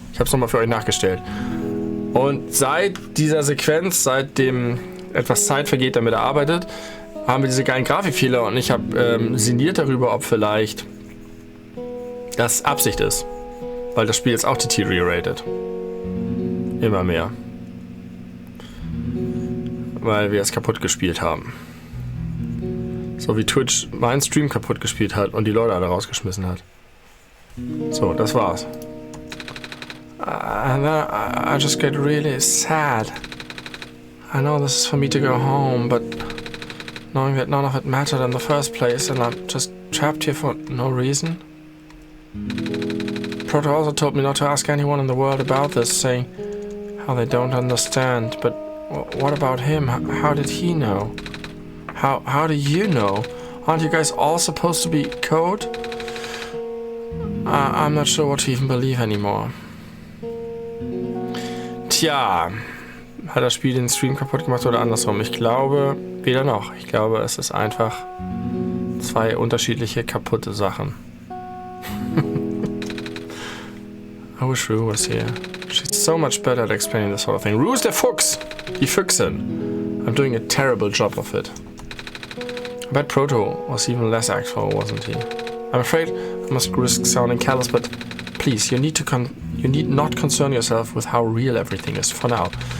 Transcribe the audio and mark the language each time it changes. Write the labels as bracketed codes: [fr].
[de] Ich habe es nochmal für euch nachgestellt. Und seit dieser Sequenz, seitdem etwas Zeit vergeht, damit er arbeitet, haben wir diese geilen Grafikfehler und ich habe sinniert darüber, ob vielleicht das Absicht ist. Weil das Spiel ist auch deteriorated. Immer mehr. Weil wir es kaputt gespielt haben. So wie Twitch meinen Stream kaputt gespielt hat und die Leute alle rausgeschmissen hat. So, das war's. [en] And then I just get really sad. I know this is for me to go home, but knowing that none of it mattered in the first place and I'm just trapped here for no reason. Proto also told me not to ask anyone in the world about this, saying how they don't understand. But what about him? How did he know? How do you know? Aren't you guys all supposed to be code? I'm not sure what to even believe anymore. [de] Tja, hat das Spiel den Stream kaputt gemacht oder andersrum? Ich glaube, weder noch. Ich glaube, es ist einfach zwei unterschiedliche kaputte Sachen. [en] I wish Rue was here. She's so much better at explaining this sort of thing. [de] Rue ist der Fuchs! Die Füchsin. [en] I'm doing a terrible job of it. I bet Proto was even less actful, wasn't he? I'm afraid I must risk sounding callous, but please, you need not concern yourself with how real everything is for now.